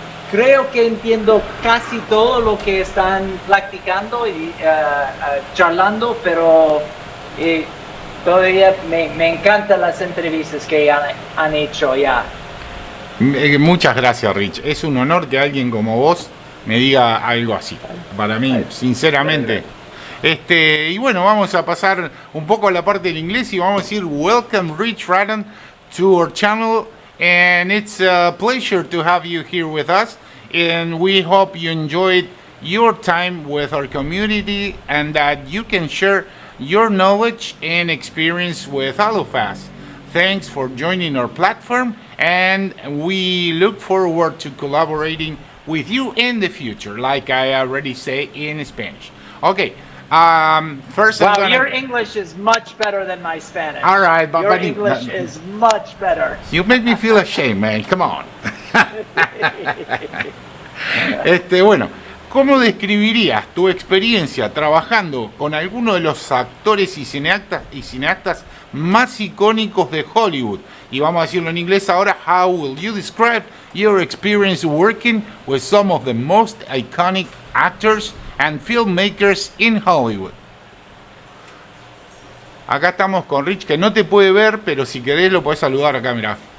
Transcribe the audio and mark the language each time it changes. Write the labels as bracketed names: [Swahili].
[Spanish] Creo que entiendo casi todo lo que están platicando y charlando, pero todavía me encantan las entrevistas que han hecho ya. Muchas gracias, Rich. Es un honor que alguien como vos me diga algo así. Para mí, sinceramente. Y bueno, vamos a pasar un poco a la parte del inglés y vamos a decir [English] welcome Rich Raddon to our channel. And it's a pleasure to have you here with us, and we hope you enjoyed your time with our community and that you can share your knowledge and experience with all of us. Thanks for joining our platform, and we look forward to collaborating with you in the future, like I already say in Spanish. Okay. First, wow, your English is much better than my Spanish. All right, but your English is much better. You make me feel ashamed, man. Come on. [Spanish] Bueno, ¿cómo describirías tu experiencia trabajando con alguno de los actores y cineastas más icónicos de Hollywood? Y vamos a decirlo en inglés ahora. [English] How will you describe your experience working with some of the most iconic actors and filmmakers in Hollywood? [Spanish] Acá estamos con Rich, que no te puede ver, pero si querés lo podés saludar acá, mirá.